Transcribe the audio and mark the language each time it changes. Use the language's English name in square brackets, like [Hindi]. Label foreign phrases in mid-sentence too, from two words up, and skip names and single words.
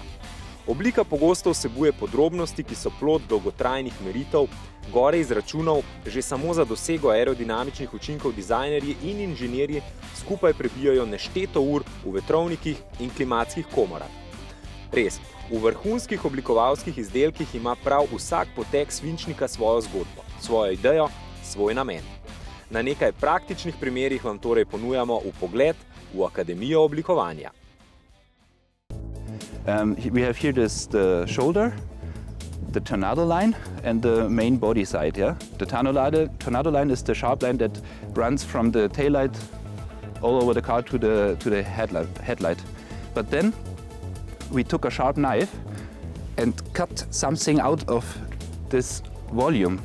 [Slovenian] Oblika pogosto vsebuje podrobnosti, ki so plod dolgotrajnih meritev, gore izračunov, že samo za dosego aerodinamičnih učinkov dizajnerji in inženirji skupaj prebijajo nešteto ur v vetrovnikih in klimatskih komorah. Res, v vrhunskih oblikovalskih izdelkih ima prav vsak potek svinčnika svojo zgodbo, svojo idejo, svoj namen. Na nekaj praktičnih primerih vam torej ponujamo vpogled v Akademijo oblikovanja. [English] We have here the shoulder, the tornado line and the main body side. Yeah? The tornado line is the sharp line that runs from the taillight all over the car to the headlight. But then we took a sharp knife and cut something out of this volume.